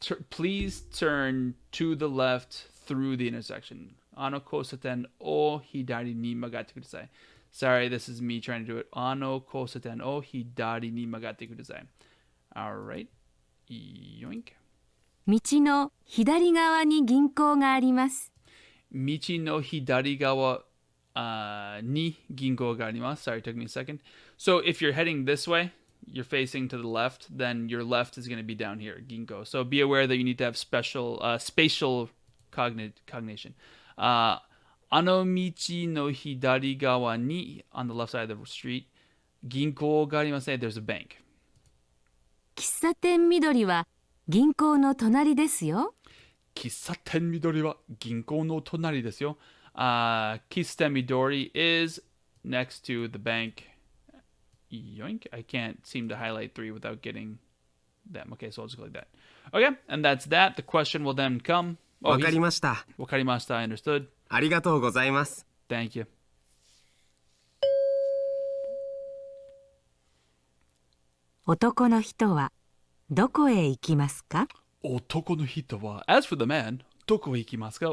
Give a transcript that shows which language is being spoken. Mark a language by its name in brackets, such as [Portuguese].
[English] Please turn to the left through the intersection. [Japanese] あの交差点を左に曲がってください。 [English] Sorry, this is me trying to do it. [Japanese] あの交差点を左に曲がってください。 [English] Alright. Yoink. [Japanese] 道の左側に銀行があります。道の左側に銀行があります。 [English] Sorry, it took me a second. So if you're heading this way, you're facing to the left, then your left is going to be down here, ginko. So be aware that you need to have spatial cognition. [Japanese] あの道の左側に [English] on the left side of the street, [Japanese] 銀行がありますね。 [English] There's a bank. [Japanese] 喫茶店緑は銀行の隣ですよ。喫茶店緑は銀行の隣ですよ。 [English] 喫茶店緑 is next to the bank. Yoink. I can't seem to highlight 3 without getting them. Okay, so I'll just go like that. Okay, and that's that. The question will then come. [Japanese] わかりました。わかりました. [English] I understood. [Japanese] ありがとうございます。 [English] Thank you. [Japanese] 男の人はどこへ行きますか？男の人は [English] As for the man, [Japanese] どこへ行きますか?